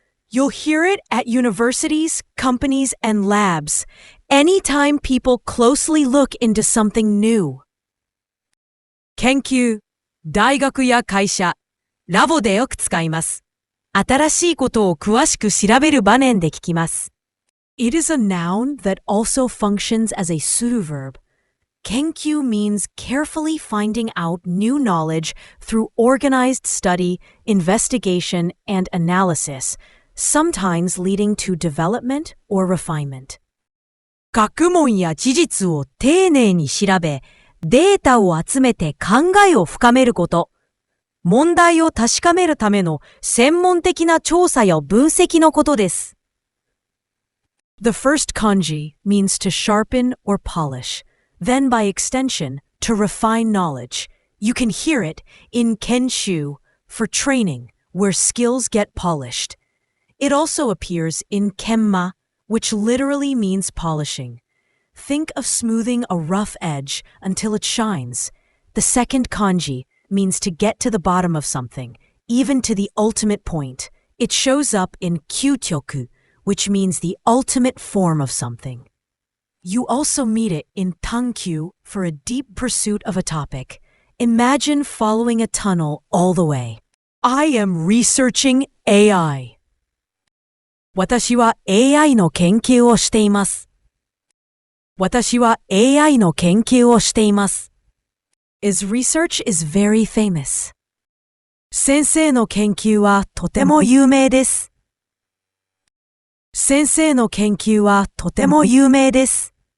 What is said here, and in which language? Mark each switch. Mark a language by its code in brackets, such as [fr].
[en] You'll hear it at universities, companies, and labs anytime people closely look into something new. [ja] 研究、大学や会社、ラボでよく使います。新しいことを詳しく調べる場面で聞きます。 [en] It is a noun that also functions as a pseudoverb. kenkyuu means carefully finding out new knowledge through organized study, investigation, and analysis, sometimes leading to development or refinement. [ja] 学問や事実を丁寧に調べ、データを集めて考えを深めること。問題を確かめるための専門的な調査や分析のことです。 [en] The first kanji means to sharpen or polish, then by extension, to refine knowledge. You can hear it in kenkyuu for training, where skills get polished. It also appears in kenma, which literally means polishing. Think of smoothing a rough edge until it shines. The second kanji means to get to the bottom of something, even to the ultimate point. It shows up in kyutyoku, which means the ultimate form of something. You also meet it in tankyuu for a deep pursuit of a topic. Imagine following a tunnel all the way. I am researching AI. [ja] 私は AI の研究をしています。私は AI の研究をしています。 [en] His research is very famous. [ja] 先生の研究はとても有名です。先生の研究はとても有名です。